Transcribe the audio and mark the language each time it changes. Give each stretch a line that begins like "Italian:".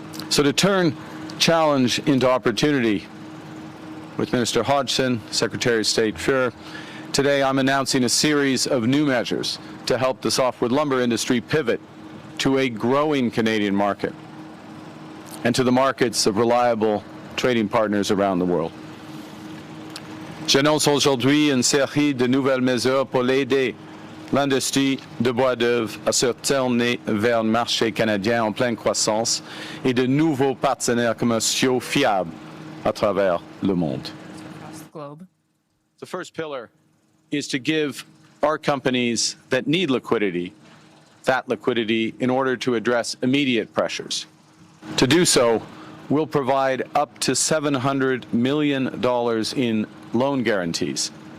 English: So to turn challenge into opportunity, with Minister Hodgson, Secretary of State Fuhr, today I'm announcing a series of new measures to help the softwood lumber industry pivot to a growing Canadian market and to the markets of reliable trading partners around the world.
French: J'annonce aujourd'hui une série de nouvelles mesures pour l'aider l'industrie de bois d'œuvre à se tourner vers le marché canadien en pleine croissance et de nouveaux partenaires commerciaux fiables à travers le monde.
English: The first pillar is to give our companies that need liquidity, that liquidity in order to address immediate pressures. To do so, we'll provide up to $700 million in loan guarantees.